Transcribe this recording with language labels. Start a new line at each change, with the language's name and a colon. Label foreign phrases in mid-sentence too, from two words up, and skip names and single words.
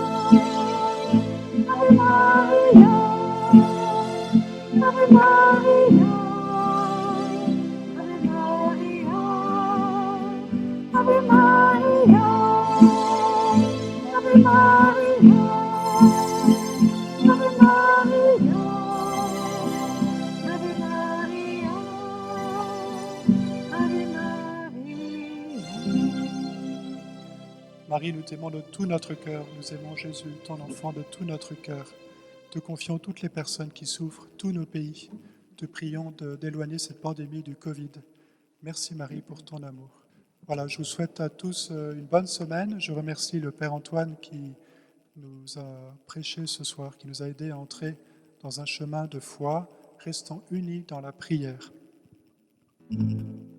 Latin: Ave Maria, Ave Maria, Ave Maria, Ave Maria, Ave Maria, Ave Maria, Ave Maria, Ave Maria.
French: Marie, nous t'aimons de tout notre cœur, nous aimons Jésus, ton enfant, de tout notre cœur. Te confions toutes les personnes qui souffrent, tous nos pays. Te prions d'éloigner cette pandémie du Covid. Merci Marie pour ton amour. Voilà, je vous souhaite à tous une bonne semaine. Je remercie le Père Antoine qui nous a prêché ce soir, qui nous a aidés à entrer dans un chemin de foi, restant unis dans la prière.